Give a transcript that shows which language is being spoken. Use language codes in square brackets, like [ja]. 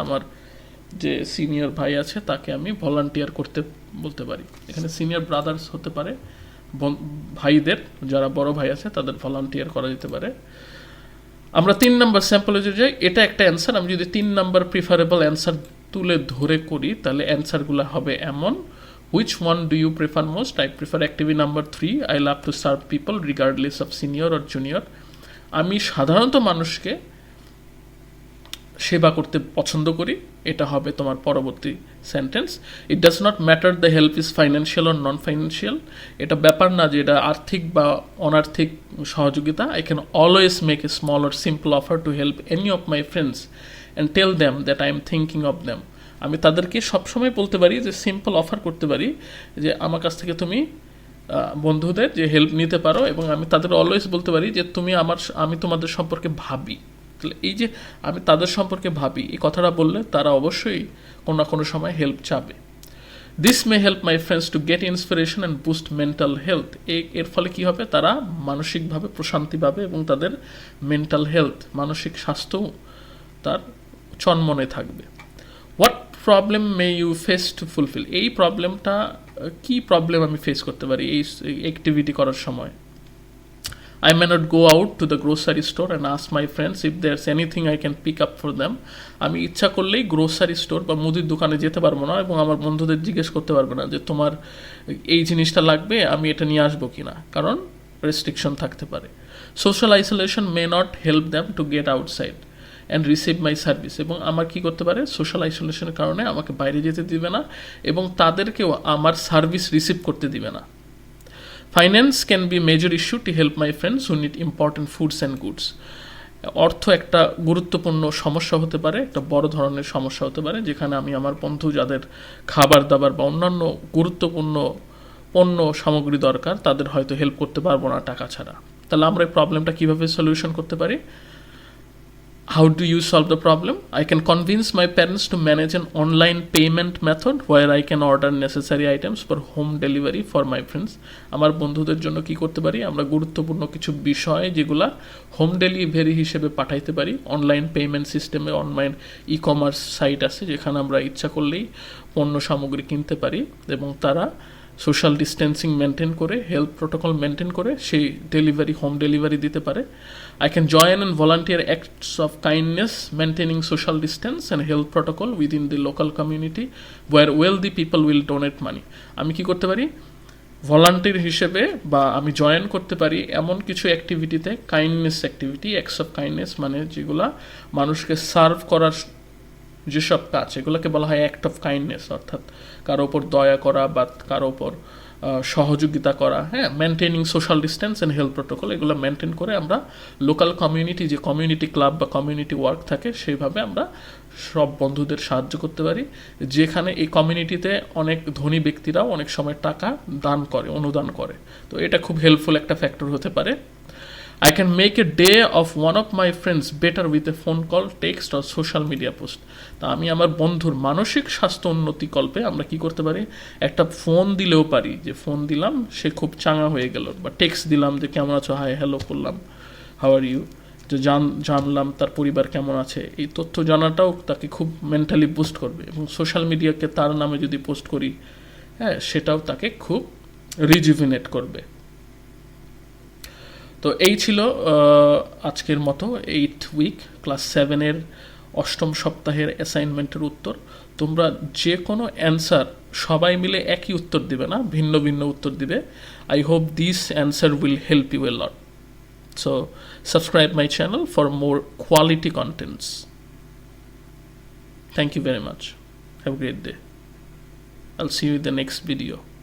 [bn] আমার যে সিনিয়র ভাই আছে তাকে আমি ভলান্টিয়ার করতে বলতে পারি। এখানে সিনিয়র ব্রাদার্স হতে পারে ভাইদের, যারা বড় ভাই আছে তাদের ভলান্টিয়ার করা যেতে পারে। আমরা 3 নাম্বার স্যাম্পলে যদি যাই, এটা একটা অ্যান্সার। আমি যদি 3 নাম্বার প্রিফারেবল অ্যান্সার তুলে ধরে করি তাহলে অ্যান্সারগুলো হবে এমন: [en] which one do you prefer most? I prefer activity number 3. I love to serve people regardless of senior or junior. [bn] আমি সাধারণত মানুষকে সেবা করতে পছন্দ করি, এটা হবে তোমার পরবর্তী sentence. [en] It does not matter the help is financial or non financial. [bn] এটা ব্যাপার না যে এটা আর্থিক বা অনার্থিক সহযোগিতা। [en] I can always make a small or simple offer to help any of my friends and tell them that I am thinking of them. [bn] আমি তাদেরকে সবসময় বলতে পারি, যে সিম্পল অফার করতে পারি যে আমার কাছ থেকে তুমি বন্ধুদের যে হেল্প নিতে পারো, এবং আমি তাদের অলওয়েজ বলতে পারি যে আমি তোমাদের সম্পর্কে ভাবি। এই যে আমি তাদের সম্পর্কে ভাবি, এই কথাটা বললে তারা অবশ্যই কোনো না কোনো সময় হেল্প চাবে। [en] This may help my friends to get inspiration and boost mental health. [bn] এর ফলে কি হবে, তারা মানসিকভাবে প্রশান্তি পাবে এবং তাদের মেন্টাল হেলথ, মানসিক স্বাস্থ্য তার চনমনে থাকবে। [en] What problem may you face to fulfil? [bn] এই প্রবলেমটা, কি প্রবলেম আমি ফেস করতে পারি এই অ্যাক্টিভিটি করার সময়? [en] I may not go out to the grocery store and ask my friends if there's anything I can pick up for them. [bn] আমি ইচ্ছা করলেই গ্রোসারি স্টোর বা মুদির দোকানে যেতে পারবো না এবং আমার বন্ধুদের জিজ্ঞেস করতে পারবো না যে তোমার এই জিনিসটা লাগবে, আমি এটা নিয়ে আসবো কিনা, কারণ রেস্ট্রিকশন থাকতে পারে। [en] Social isolation may not help them to get outside and receive my service. [bn] এবং আমার কি করতে পারে, সোশ্যাল আইসোলেশনের কারণে আমাকে বাইরে যেতে দিবে না এবং তাদেরকেও আমার সার্ভিস রিসিভ করতে দিবে না। [en] Finance can be major issue to help my friends who need important foods and goods. [bn] অর্থ একটা গুরুত্বপূর্ণ সমস্যা হতে পারে, একটা বড় ধরনের সমস্যা হতে পারে, যেখানে আমি আমার বন্ধু যাদের খাবার দাবার বা অন্যান্য গুরুত্বপূর্ণ পণ্য সামগ্রী দরকার, তাদের হয়তো হেল্প করতে পারবো না টাকা ছাড়া। তাহলে আমরা এই প্রবলেমটা কীভাবে সলিউশন করতে পারি? [en] How do you solve the problem? I can convince my parents to manage an online payment method where I can order necessary items for home delivery for my friends. [bn] আমার বন্ধুদের জন্য কি করতে পারি, আমরা গুরুত্বপূর্ণ কিছু বিষয় যেগুলা হোম ডেলিভারি হিসেবে পাঠাইতে পারি। অনলাইন পেমেন্ট সিস্টেমে অনলাইন ই-কমার্স সাইট আছে যেখানে আমরা ইচ্ছা করলেই পণ্য সামগ্রী কিনতে পারি এবং তারা সোশ্যাল ডিস্টেন্সিং মেনটেন করে, হেলথ প্রোটোকল মেনটেন করে সেই ডেলিভারি, হোম ডেলিভারি দিতে পারে। [en] I can join and volunteer acts of kindness, maintaining social distance and health protocol within the local community where wealthy people will donate money. [bn] আমি কি করতে পারি, volunteer হিসেবে বা আমি জয়েন করতে পারি এমন কিছু অ্যাক্টিভিটিতে, kindness activity, acts of kindness, মানে যেগুলা মানুষকে সার্ভ করার যেসব কাজ, এগুলোকে বলা হয় অ্যাক্ট অফ কাইন্ডনেস, অর্থাৎ কারো ওপর দয়া করা বা কারো ওপর সহযোগিতা করা। হ্যাঁ, [en] maintaining social distance and health protocol, [bn] এগুলো মেনটেন করে আমরা লোকাল কমিউনিটি, যে কমিউনিটি ক্লাব বা কমিউনিটি ওয়ার্ক থাকে, সেইভাবে আমরা সব বন্ধুদের সাহায্য করতে পারি, যেখানে এই কমিউনিটিতে অনেক ধনী ব্যক্তিরাও অনেক সময় টাকা দান করে, অনুদান করে। তো এটা খুব হেল্পফুল একটা ফ্যাক্টর হতে পারে। [en] I can make a day of one of my friends better with a phone call, text or social media post. [bn] তা আমি আমার বন্ধুর মানসিক স্বাস্থ্য উন্নতি কল্পে আমরা কি করতে পারি, একটা ফোন দিলেও পারি, যে ফোন দিলাম সে খুব চাঙ্গা হয়ে গেল, বা টেক্সট দিলাম যে কেমন আছো, হাই হ্যালো করলাম, [en] how are you, [bn] যে জানলাম তার পরিবার কেমন আছে। এই তথ্য জানাটাও তাকে খুব মেন্টালি বুস্ট করবে। এবং সোশ্যাল মিডিয়াকে তার নামে যদি পোস্ট করি, হ্যাঁ, সেটাও তাকে খুব রিজুভিনেট করবে। তো এই ছিল আজকের মতো 8 উইক ক্লাস 7-এর 8ম সপ্তাহের অ্যাসাইনমেন্টের উত্তর। তোমরা যে কোনো অ্যান্সার সবাই মিলে একই উত্তর দিবে না, ভিন্ন ভিন্ন উত্তর দিবে। [en] I hope this answer will help you a lot. So subscribe my channel for more quality contents. Thank you very much. Have a great day. I'll see you in the next video.